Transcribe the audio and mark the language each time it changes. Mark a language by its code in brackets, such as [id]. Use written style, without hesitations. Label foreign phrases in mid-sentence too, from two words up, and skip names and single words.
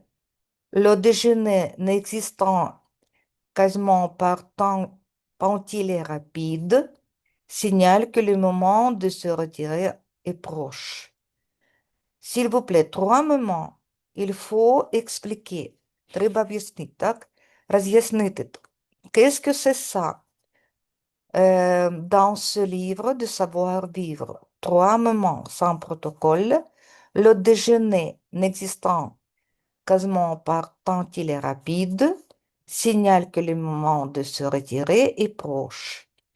[fr] Le déjeuner n'existant quasiment par temps quand il est rapide, signale que le moment de se retirer est proche. S'il vous plaît, trois moments. Il faut expliquer. [uk] Треба объяснить, так? Разъяснити. [fr] Qu'est-ce que c'est ça? Dans ce livre de savoir-vivre, trois moments sans protocole, le déjeuner n'existant quasiment par tant qu'il est rapide, signale que le moment de se retirer est proche.